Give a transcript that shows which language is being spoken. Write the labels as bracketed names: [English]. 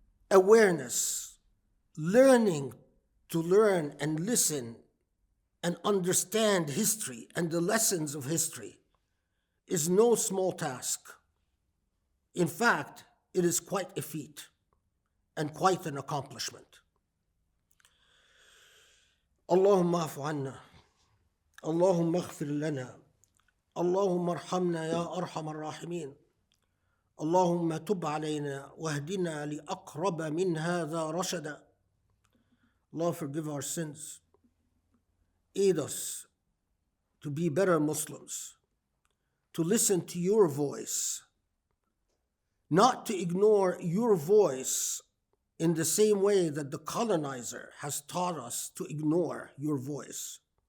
[English] Awareness, learning to learn and listen and understand history and the lessons of history is no small task. In fact, it is quite a feat and quite an accomplishment. [Arabic] اللهم اعف عنا اللهم اغفر لنا اللهم ارحمنا يا أرحم الراحمين اللهم تب علينا واهدنا لأقرب من هذا رشدا. [English] Lord, forgive our sins. Aid us to be better Muslims, to listen to your voice, not to ignore your voice in the same way that the colonizer has taught us to ignore your voice.